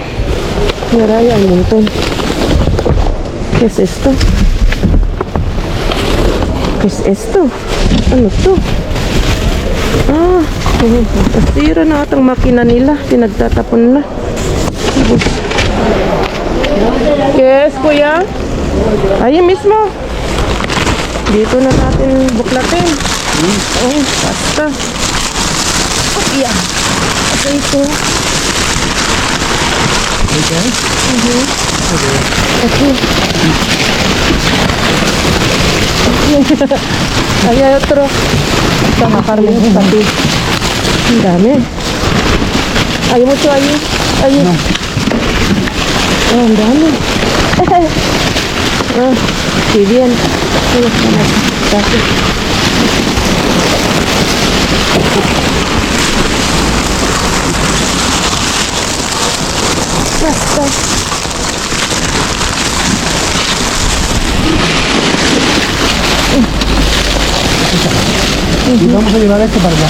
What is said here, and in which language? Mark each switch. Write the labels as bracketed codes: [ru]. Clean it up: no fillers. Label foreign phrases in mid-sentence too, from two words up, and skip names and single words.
[es] Mira, hay un montón. ¿Qué es esto? ¿Qué es esto? [tl] Ano to? Ah, nasira na atang makina nila. Pinagtatapon na. [es] ¿Qué es, kuya? Ahí mismo. [tl] Dito na natin buklatin. Oh, basta. Yeah. Okay, ito. Okay? [es] Okay. Ahí hay otro. [tl] Tama, Carmen, pati. Ang dami. [es] Hay mucho ahí. Ahí. No. [tl] Oh, ang dami. [es] Ah, sí, bien. Gracias. Basta. Y vamos a llevar esto para allá.